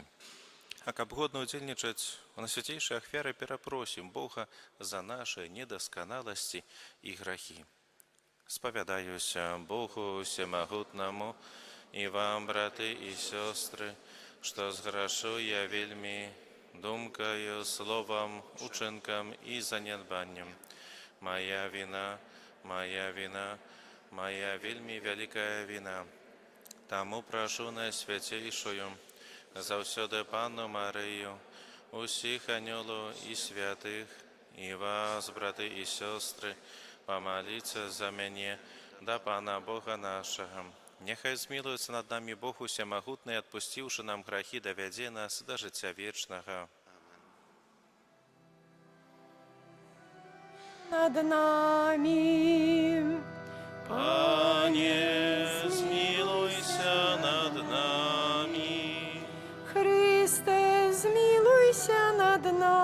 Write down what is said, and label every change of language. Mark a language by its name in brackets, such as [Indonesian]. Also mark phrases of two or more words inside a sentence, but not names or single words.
[Belarusian] А каб годна удзельнічаць у найсвяцейшай ахвяры, перапросім Бога за нашы недасканаласці і грахі. Спавядаюся Богу Всемагутнаму і вам, браты і сёстры, што зграшу я вельмі думкаю, словам, учынкам і занядбаннем. Моя вина, моя вина, моя вельмі вялікая вина. Таму прашу найсвяцейшую заўсёды Панну Марыю, усіх анёлаў і святых, і вас, браты і сёстры, памаліцца за мяне да Пана Бога нашага. Няхай змілуецца над намі Бог усемагутны, адпусціўшы нам грахі, давядзе нас да жыцця вечнага. Над нами, Пане, змілуйся над нами. Христе, змилуйся над